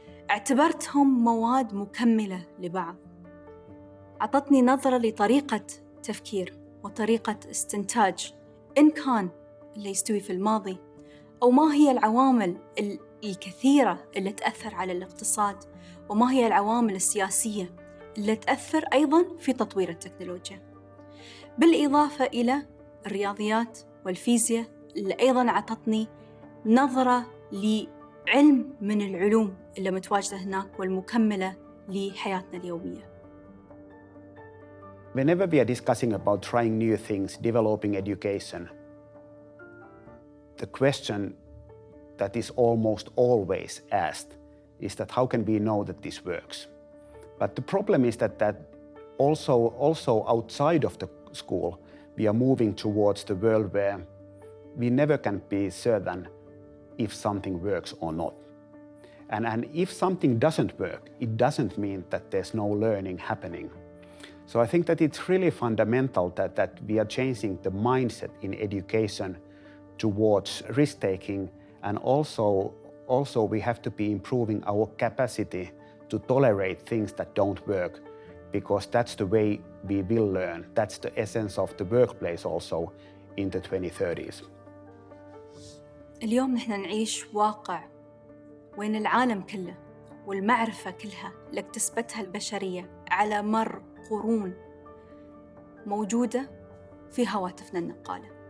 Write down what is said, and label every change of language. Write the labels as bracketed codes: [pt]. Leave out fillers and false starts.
[ar] اعتبرتهم مواد مكملة لبعض، أعطتني نظرة لطريقة تفكير وطريقة استنتاج إن كان اللي يستوي في الماضي، أو ما هي العوامل الكثيرة اللي تأثر على الاقتصاد، وما هي العوامل السياسية اللي تأثر أيضاً في تطوير التكنولوجيا، بالإضافة إلى الرياضيات والفيزياء اللي أيضاً أعطتني نظرة لعلم من العلوم اللي متواجدة هناك والمكملة لحياتنا اليومية. [en] Whenever we are discussing about trying new things, developing education, the question that is almost always asked is that how can we know that this works? But the problem is that also outside of the school, we are moving towards the world where we never can be certain if something works or not. And if something doesn't work, it doesn't mean that there's no learning happening. So I think that it's really fundamental that we are changing the mindset in education towards risk-taking, and also we have to be improving our capacity to tolerate things that don't work, because that's the way we will learn. That's the essence of the workplace also in the 2030s. [ar] اليوم نحن نعيش واقع وين العالم كله والمعرفة كلها اللي اكتسبتها البشرية على مر قرون موجودة في هواتفنا النقالة.